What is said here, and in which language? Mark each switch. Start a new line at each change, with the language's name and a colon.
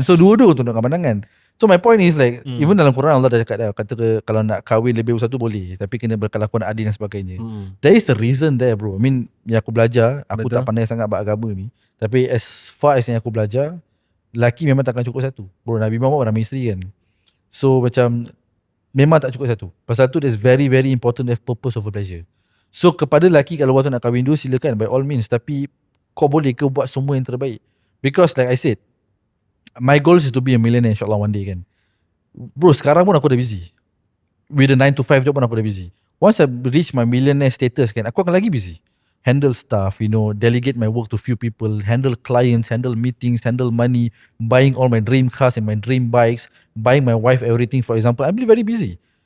Malay: So dua-dua tundukkan pandangan. So my point is like even dalam Quran Allah dah cakap dah, kata kalau nak kahwin lebih satu boleh, tapi kena berkelakuan adil dan sebagainya.
English: There is a reason there bro. I mean
Malay: yang aku belajar, aku Betul. tak pandai sangat beragama ni, tapi
English: as far as
Malay: yang aku belajar, lelaki memang takkan cukup satu. Bro, Nabi Muhammad ramai isteri kan. So macam memang tak cukup satu. Pasal tu
English: there's very very important to have purpose over pleasure.
Malay: So kepada lelaki kalau waktu nak kahwin dua silakan
English: by all means,
Malay: tapi kau boleh ke buat semua yang terbaik.
English: Because like I said, my goal is to be a millionaire insyaAllah one day kan.
Malay: Bro, sekarang pun aku dah busy.
English: With the 9 to 5 job
Malay: pun aku dah busy.
English: Once I reach my millionaire status kan,
Malay: aku akan lagi busy.
English: Handle stuff, delegate my work to few people, handle clients, handle meetings, handle money, buying all my dream cars and my dream bikes, buying my wife everything for example. I'll be very busy.